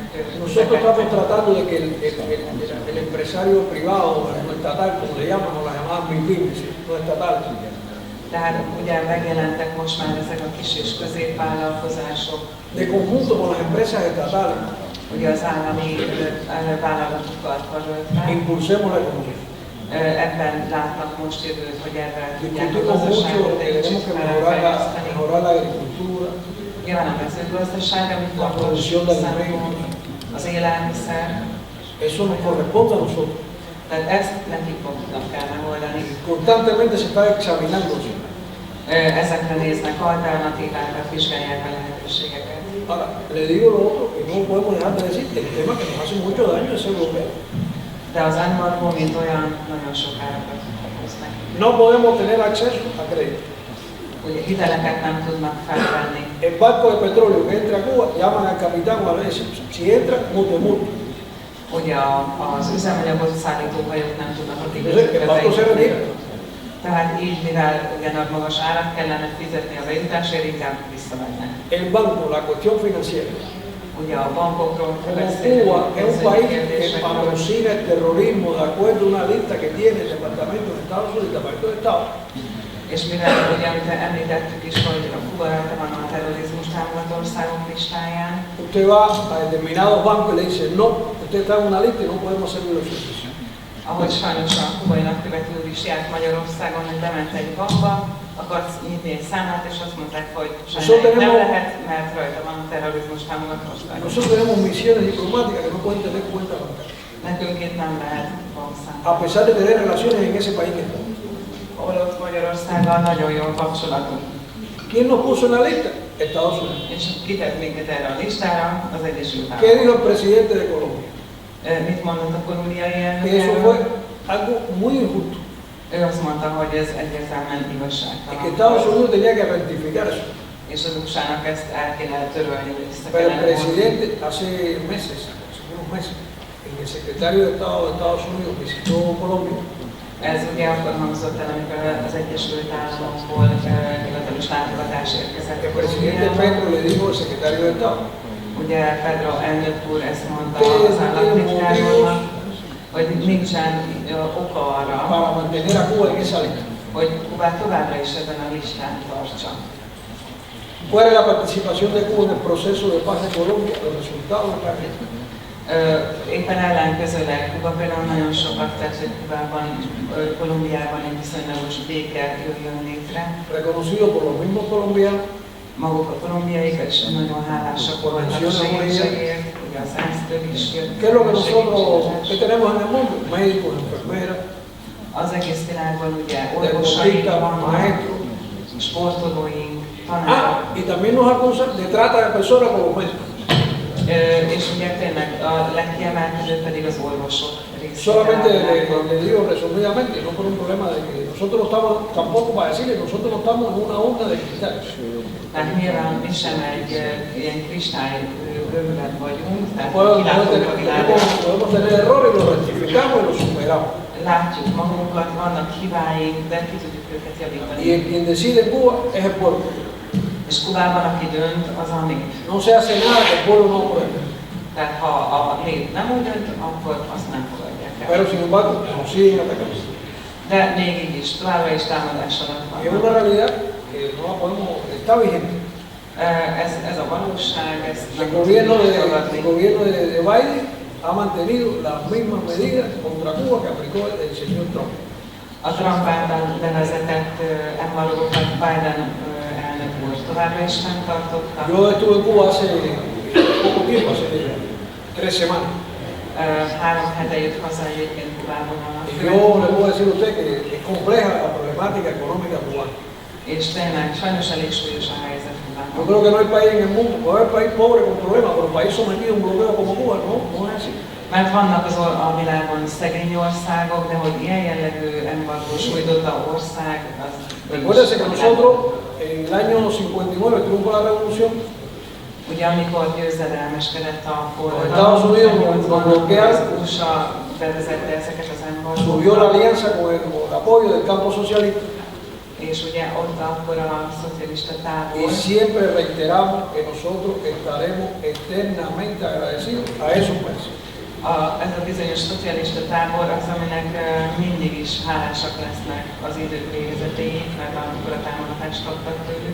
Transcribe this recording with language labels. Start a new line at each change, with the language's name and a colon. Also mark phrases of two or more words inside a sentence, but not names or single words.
Spanish: Nosotros estamos tratando de que el empresario privado, no estatal, como le llaman, o las llamadas MIPIMES, no estatales,
Hungarian: Tehát ugye megjelentek most már ezek a kis és középvállalkozások,
Spanish: de conjunto con las empresas estatales,
Hungarian: ugye az állami vállalatokkal karöltve.
Spanish: impulsemos la economía.
Hungarian: Ebben látnak most jövőt, hogy ebben tudják a
Spanish: Discutimos mucho
Hungarian: gazdaságot
Spanish: que
Hungarian: egy
Spanish: tenemos
Hungarian: kicsit
Spanish: que
Hungarian: fejleszteni.
Spanish: mejorar la agricultura,
Hungarian: Nyilván a mezőgazdaság, amit
Spanish: La
Hungarian: fontos
Spanish: producción de
Hungarian: szempontból, az élelmiszer,
Spanish: eso nos corresponde a nosotros.
Hungarian: tehát ezt nekik maguknak kell megoldani.
Spanish: Constantemente se está examinando eso.
Hungarian: Ezekre néznek alternatívákat, vizsgálják a lehetőségeket.
Spanish: Ahora, le digo lo otro, que no podemos dejar de decir, el tema que nos hace mucho daño es europeo.
Hungarian: De az embargó, mint olyan, nagyon sok árakat hoz neki.
Spanish: No podemos tener acceso a crédito.
Hungarian: Ugye hiteleket nem tudnak felvenni.
Spanish: El barco de petróleo que entra a Cuba, llaman al capitán o a veces, si entra, multa.
Hungarian: Ugye az üzemanyagot szállító hajók nem tudnak a
Spanish: Entonces, el
Hungarian: kikötőkbe
Spanish: barco se
Hungarian: bejutni.
Spanish: retira.
Hungarian: Tehát így, mivel ugyanaz magas árat kellene fizetni a bejutásért, inkább visszavennek.
Spanish: El banco, la cuestión financiera.
Hungarian: Ugye a bankokról
Spanish: Como
Hungarian: beszélünk,
Spanish: Cuba es un
Hungarian: pénzügyi
Spanish: país que
Hungarian: kérdésekről.
Spanish: patrocina el terrorismo de acuerdo a una lista que tiene el Departamento de Estados Unidos y el Departamento de Estado.
Hungarian: És mivel ugye, amit említettük is, hogy a Kuba rajta van a terrorizmus támogató országok listáján,
Spanish: Usted va a determinados bancos y le dice, no, usted está en una lista y no podemos hacerle los servicios.
Hungarian: ahogy sajnos a kubai nagykövető is járt Magyarországon, hogy bement egy bankba, akart nyitni egy számlát, és azt mondták, hogy sajnáljuk nem lehet, mert rajta van a terrorizmus támogató ország.
Spanish: Nosotros tenemos misiones diplomáticas que no pueden tener cuenta bancaria,
Hungarian: Nekünk itt nem lehet bankszámla.
Spanish: a pesar de tener relaciones en ese país que estamos.
Hungarian: Holott Magyarországgal nagyon jó kapcsolatunk.
Spanish: ¿Quién nos puso en la lista? Estados Unidos.
Hungarian: És kitett minket erre a listára az Egyesült
Spanish: ¿Qué
Hungarian: Államok.
Spanish: dijo el presidente de Colombia?
Hungarian: Mit mondott a kolumbiai
Spanish: Que eso
Hungarian: elnök?
Spanish: fue algo muy injusto.
Hungarian: Ő azt mondta, hogy ez egyértelműen
Spanish: Y que
Hungarian: igazságtalan.
Spanish: Estados Unidos tenía que rectificar eso.
Hungarian: És az USA-nak ezt el kéne törölni, hogy vissza
Spanish: Pero el
Hungarian: kellene vonni.
Spanish: presidente hace meses, hace unos meses, el secretario de Estado de Estados Unidos visitó Colombia.
Hungarian: Ez ugye akkor hangzott el, amikor az Egyesült Államokból hivatalos látogatás érkezett.
Spanish: El presidente Petro le dijo al secretario de Estado,
Hungarian: Ugye Pedro elnök úr ezt mondta
Spanish: que
Hungarian: az
Spanish: no tiene
Hungarian: államtitkárnak,
Spanish: motivos
Hungarian: hogy nincsen oka arra,
Spanish: para mantener a Cuba en esa lista.
Hungarian: hogy Kubát továbbra is ezen a listán tartsa.
Spanish: Fuera de la participación de Cuba en el proceso de paz de Colombia, los resultados están ahí.
Hungarian: Éppen ellenkezőleg Kuba például nagyon sokat tett, hogy Kubában, Kolumbiában egy viszonylagos béke jöjjön létre.
Spanish: Reconocido por los mismos colombianos,
Hungarian: Maguk a kolumbiaik is nagyon hálásak voltak a segítségért, ugye az ENSZ-től is jött.
Spanish: ¿qué es lo que nosotros qué tenemos en el mundo? Médicos, enfermeras,
Hungarian: Az egész világban ugye orvosaink
Spanish: deportistas,
Hungarian: vannak,
Spanish: maestros.
Hungarian: sportolóink, tanárok,
Spanish: Y también nos acusan de trata de personas con los médicos.
Hungarian: és ugye tényleg a legkiemelkedőbb pedig az orvosok részéről.
Spanish: Solamente le digo resumidamente, no por un problema de que nosotros no estamos, tampoco para decirle, nosotros no estamos en una urna de cristal.
Hungarian: Tehát nyilván mi sem egy ilyen kristály gömbben vagyunk, tehát
Spanish: Podemos
Hungarian: kilátunk a világot.
Spanish: tener errores y los rectificamos y los superamos.
Hungarian: Látjuk magunkat, vannak hibáink, de ki tudjuk őket javítani.
Spanish: Y quien decide en Cuba es el pueblo.
Hungarian: És Kubában aki dönt, az a nép.
Spanish: No se hace nada que el pueblo no apruebe.
Hungarian: Tehát ha a nép nem úgy dönt, akkor azt nem fogadják
Spanish: Pero
Hungarian: el.
Spanish: sin embargo, nos siguen atacando.
Hungarian: De még így is, továbbra is támadás alatt
Spanish: Y es una
Hungarian: van.
Spanish: realidad que no la podemos, está vigente.
Hungarian: Ez a valóság, ezt
Spanish: El
Hungarian: nem
Spanish: gobierno
Hungarian: tudjuk
Spanish: de,
Hungarian: tagadni.
Spanish: el gobierno de Biden ha mantenido las mismas medidas contra Cuba que aplicó el señor Trump.
Hungarian: A Trump által bevezetett embargókat Biden elnök úr továbbra is fenntartotta.
Spanish: Yo estuve en Cuba hace poco tiempo, hace 3 semanas.
Hungarian: 3 hete jött haza egyébként Kubából a
Spanish: Y yo le puedo decir a usted que es compleja la problemática económica cubana.
Hungarian: és tényleg sajnos elég súlyos a helyzet
Spanish: Yo
Hungarian: Kubában.
Spanish: creo que no hay país en el mundo, puede haber país pobre con problemas, pero país sometido a un bloqueo como Cuba, no es así.
Hungarian: Mert vannak a világon szegény országok, de hogy ilyen jellegű embargó sújtotta ország, az
Spanish: Recuérdese que nosotros en el año 59, el triunfo de la revolución,
Hungarian: ugye amikor győzedelmeskedett a
Spanish: Estados Unidos
Hungarian: forradalom,
Spanish: bloquearon.
Hungarian: az USA bevezette ezeket az
Spanish: Subió la
Hungarian: embargókat.
Spanish: alianza con el apoyo del campo socialista
Hungarian: És ugye ott akkor a szocialista
Spanish: y
Hungarian: tábor,
Spanish: siempre reiteramos que nosotros estaremos eternamente agradecidos a esos países.
Hungarian: ez a bizonyos szocialista tábor az, aminek mindig is hálásak lesznek az idők végezetéig, mert amikor a támogatást kaptak tőlük.